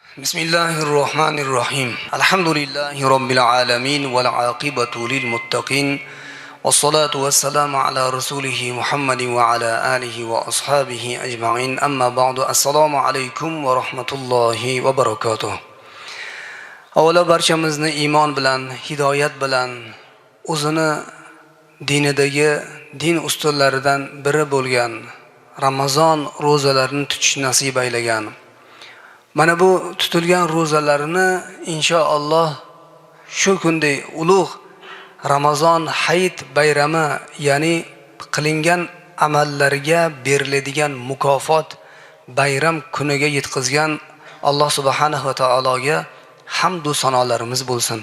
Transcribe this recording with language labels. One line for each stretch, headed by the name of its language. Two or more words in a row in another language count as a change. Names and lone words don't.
Arabic: بسم الله الرحمن الرحيم الحمد لله رب العالمين والعاقبة للمتقين والصلاة والسلام على رسوله محمد وعلى آله وأصحابه أجمعين أما بعد السلام عليكم ورحمة الله وبركاته أولا
Uzbek: barchamizni iymon bilan, hidoyat bilan o'zini dinidagi din ustunlaridan biri bo'lgan Ramazon ro'zalarini tutish nasib aylagan. Mana bu tutilgan ro'zalarini inshaalloh shu kunday ulug' Ramazon hayit bayrami, ya'ni qilingan amallarga beriladigan mukofot bayram kuniga yetkazgan Alloh subhanahu va taologa hamd va sanolarimiz bo'lsin.